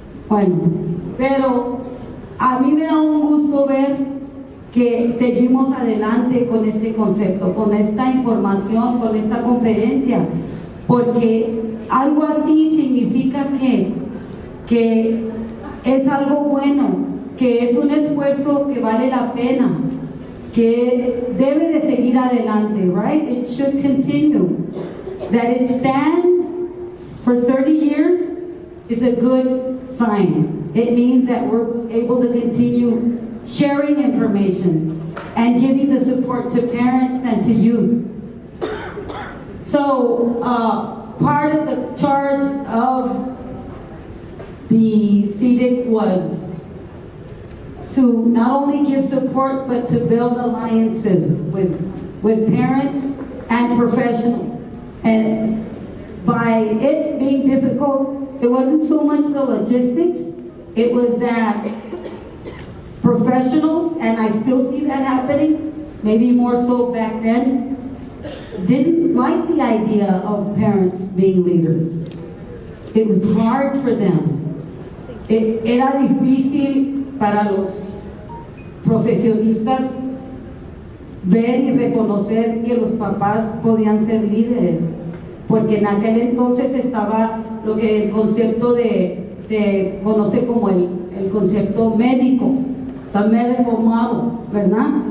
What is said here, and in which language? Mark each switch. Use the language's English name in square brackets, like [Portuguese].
[Spanish] Bueno, pero a mí me da un gusto ver que seguimos adelante con este concepto, con esta información, con esta conferencia, porque algo así significa que es algo bueno, que es un esfuerzo que vale la pena, que debe de seguir adelante, right? [English] It should continue. That it stands for 30 years is a good sign. It means that we're able to continue sharing information and giving the support to parents and to youth. So, part of the charge of the CDIC was to not only give support, but to build alliances with parents and professionals. And by it being difficult, it wasn't so much the logistics, it was that professionals, and I still see that happening, maybe more so back then, didn't like the idea of parents being leaders. It was hard for them. [Spanish] Era difícil para los profesionistas ver y reconocer que los papás podían ser líderes, porque en aquel entonces estaba lo que el concepto se conoce como el concepto médico, [English] the medical model, [Spanish] ¿verdad?